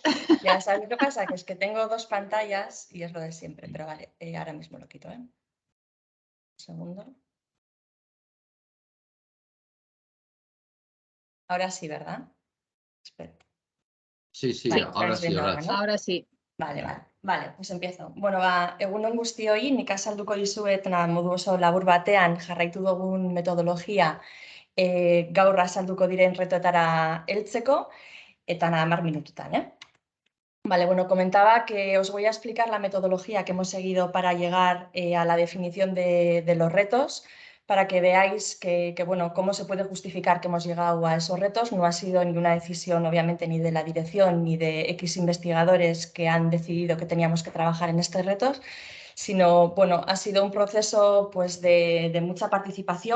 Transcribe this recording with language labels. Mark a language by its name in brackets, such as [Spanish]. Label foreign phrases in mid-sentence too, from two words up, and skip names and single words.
[Spanish] Ya sabes lo que pasa, que es que tengo 2 pantallas y es lo de siempre, pero vale, ahora mismo lo quito, ¿eh? Un segundo. Ahora sí, ¿verdad? Espera. Sí, Vale, ahora sí, ahora ¿no? Ahora sí. Vale, pues empiezo. [Basque] Bueno, egunon guztioi, nik azalduko dizuet modu oso labur batean jarraitu dugun metodologia gaur azalduko diren retoetara heltzeko, eta 10 minututan, [Spanish] Vale, bueno, comentaba que os voy a explicar la metodología que hemos seguido para llegar a la definición de los retos, para que veáis que, bueno, cómo se puede justificar que hemos llegado a esos retos. No ha sido ninguna decisión, obviamente, ni de la dirección ni de X investigadores que han decidido que teníamos que trabajar en estos retos, sino, bueno, ha sido un proceso pues, de mucha participación.